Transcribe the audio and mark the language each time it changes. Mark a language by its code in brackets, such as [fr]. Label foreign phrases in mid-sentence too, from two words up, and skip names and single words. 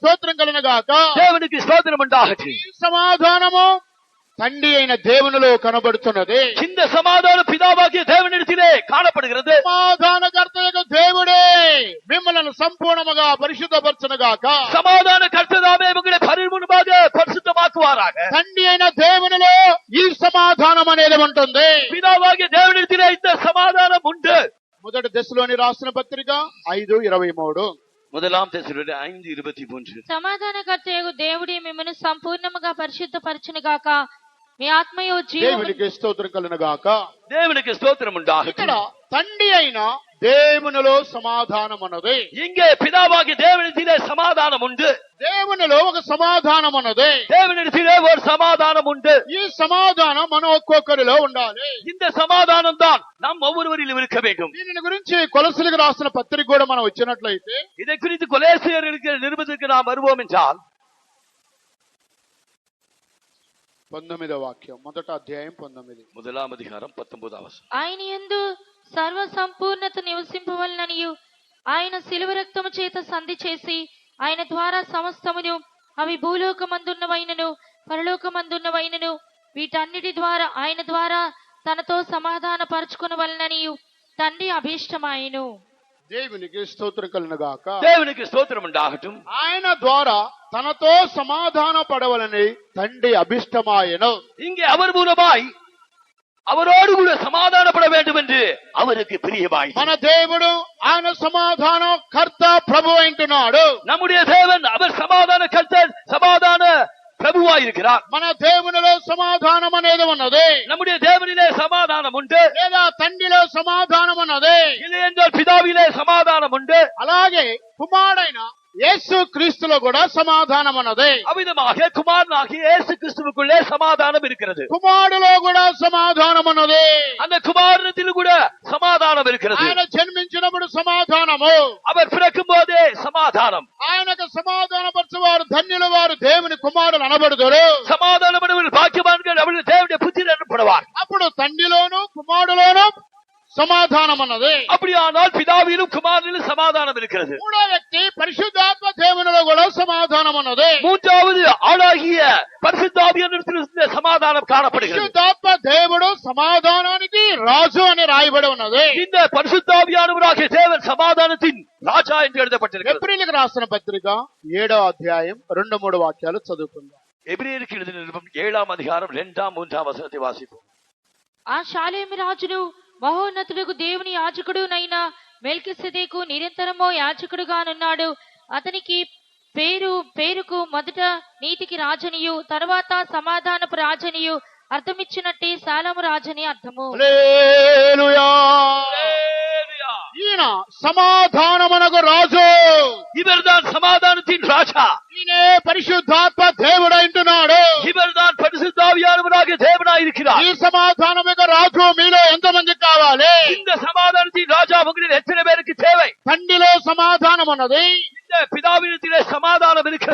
[te] స్తోత్రం కలుగుగాక. [ta] தேவனுக்கு ஸ்தோத்திரம் உண்டாகட்டும். [te] ఈ సమాధానము తండ్రి అయిన దేవునిలో కనబడుతున్నది. [ta] இந்த சமாதானம் பிதாவாகிய தேவனிடத்திலே காணப்படுகிறது. [te] సమాధానకర్తయగు దేవుడే మిమ్మల్ని సంపూర్ణముగా పరిశుద్ధపరచునుగాక. [ta] சமாதான கர்த்ததாமே உங்களை பரிபூர்ணமாக பரிசுத்தமாக்குவாராக. [te] తండ్రి అయిన దేవునిలో ఈ సమాధానం అనేది ఉంటుంది. [ta] பிதாவாகிய தேவனிடத்திலே இந்த சமாதானம் உண்டு. [te] మొదటి దశలోని రాసిన పత్రిక 5:23. [ta] முதலாம் தெசலோனிக்கேயர் 5:23. [te] సమాధానకర్తయగు దేవుడే మిమ్మల్ని సంపూర్ణముగా పరిశుద్ధపరచునుగాక. మీ ఆత్మయు జీవము దేవునికి స్తోత్రం కలుగుగాక. [ta] தேவனுக்கு ஸ்தோத்திரம் [te] ఇక్కడ [ta] உண்டாகட்டும். [te] తండ్రి అయిన దేవునిలో సమాధానం ఉన్నది. [ta] இங்கே பிதாவாகிய தேவனிடத்திலே சமாதானம் உண்டு. [te] దేవునిలో ఒక సమాధానం ఉన్నది. [ta] தேவனிடத்திலே ஒரு சமாதானம் உண்டு. [te] ఈ సమాధానం మన ఒక్కొక్కరిలో ఉండాలి. [ta] இந்த சமாதானம் தான் நம் ஒவ்வொருவரிலும் இருக்க வேண்டும். [te] దీనిని గురించి కొలసలకు రాసిన పత్రిక కూడా మనం వచ్చినట్లయితే [ta] இதை குறித்து கொலேசியர்களுக்கு நிருபத்திற்கு நாம் வருவோம் என்றால் [te] 19వ వాక్యం, మొదటి అధ్యాయం 19. [ta] முதலாம் அதிகாரம் 19வது வசனம். [te] ఆయన యందు సర్వ సంపూర్ణత నివసింపవలననియు ఆయన శిలువ రక్తము చేత సంధి చేసి ఆయన ద్వారా సమస్తమును అవి భూలోకమందున్నవైనను పరలోకమందున్నవైనను వీటన్నిటి ద్వారా ఆయన ద్వారా తనతో సమాధాన పరచుకొనవలననియు తండ్రి అభీష్టమాయెను. దేవునికి స్తోత్రం కలుగుగాక. [ta] தேவனுக்கு ஸ்தோத்திரம் உண்டாகட்டும். [te] ఆయన ద్వారా తనతో సమాధాన పడవలని తండ్రి అభిష్టమాయను. [ta] இங்கே அவர் மூலமாய் அவரோடு கூட சமாதானப்பட வேண்டும் என்று அவருக்கு பிரியமாய். [te] మన దేవుడు ఆయన సమాధాన కర్త ప్రభు అంటున్నాడు. [ta] நம்முடைய தேவன் அவர் சமாதான கர்த்தர், சமாதான பிரபுவாய் இருக்கிறார். [te] మన దేవునిలో సమాధానం అనేది ఉన్నది. [ta] நம்முடைய தேவனிலே சமாதானம் உண்டு. [te] లేదా తండ్రిలో సమాధానం ఉన్నది. [ta] இல்லை என்றால் பிதாவிலே சமாதானம் உண்டு. [te] అలాగే కుమారుడైన యేసు క్రీస్తులో కూడా సమాధానం ఉన్నది. [ta] அவ்விதமாக குமாரனாகிய இயேசு கிறிஸ்துவுக்குள்ளே சமாதானம் இருக்கிறது. [te] కుమారుడులో కూడా సమాధానం ఉన్నది. [ta] அந்த குமாரனத்தில் கூட சமாதானம் இருக்கிறது. [te] ఆయన జన్మించినప్పుడు సమాధానము, [ta] அவர் பிறக்கும் போதே சமாதானம். [te] ఆయనకు సమాధానపరచువారు ధన్యులు, వారు దేవుని కుమారులు అనబడుదురు. [ta] சமாதானப்படுவர்கள் பாக்கியவான்கள், அவர்கள் தேவனுடைய புத்திரர் எனப்படுவார். [te] అప్పుడు తండ్రిలోను కుమారుడులోను సమాధానం ఉన్నది. [ta] அப்படியானால் பிதாவிலும் குமாரனிலும் சமாதானம் இருக்கிறது. [te] మూడో వ్యక్తి పరిశుద్ధాత్మ దేవునిలో కూడా సమాధానం ఉన్నది. [ta] மூன்றாவது ஆளாகிய பரிசுத்தாவியானவரிடத்தில் சமாதானம் காணப்படுகிறது. [te] పరిశుద్ధాత్మ దేవుడు సమాధానానికి రాజు అని రాయబడి ఉన్నది. [ta] இந்த பரிசுத்தாவியானவராகிய தேவன் சமாதானத்தின் ராஜா என்று எழுதப்பட்டிருக்கிறது. [te] ఎబ్రీయులకు రాసిన పత్రిక 7వ అధ్యాయం 2-3 వాక్యాలు చదువుకుందాం. [ta] எபிரேயருக்கு எழுதின நிருபம் 7ஆம் அதிகாரம் 2-3 வசனத்தை வாசிப்போம். [te] ఆ షాలేము రాజును మహోన్నతుడుకు దేవుని యాజకుడునైన మెల్కిసెదెకు నిరంతరము యాజకుడుగానున్నాడు. అతనికి పేరుకు మొదట నీతికి రాజనియు తర్వాత సమాధానపు రాజనియు అర్థమిచ్చినట్టే సాలము రాజని అర్థము. హల్లెలూయా. ఈయన సమాధానమునకు రాజు. [ta] இவர்தான் சமாதானத்தின் ராஜா. [te] ఈయనే పరిశుద్ధాత్మ దేవుడు అంటున్నాడు. [ta] இவர்தான் பரிசுத்தாவியானவராகிய தேவனாய் இருக்கிறார். [te] ఈ సమాధానం యొక్క రాజు మీలో ఎంతమంది కావాలి? [ta] இந்த சமாதானத்தின் ராஜா உங்களில் எத்தனை பேருக்கு தேவை? [te] తండ్రిలో సమాధానం ఉన్నది. [ta] இந்த பிதாவினத்திலே சமாதானம் இருக்கிறது.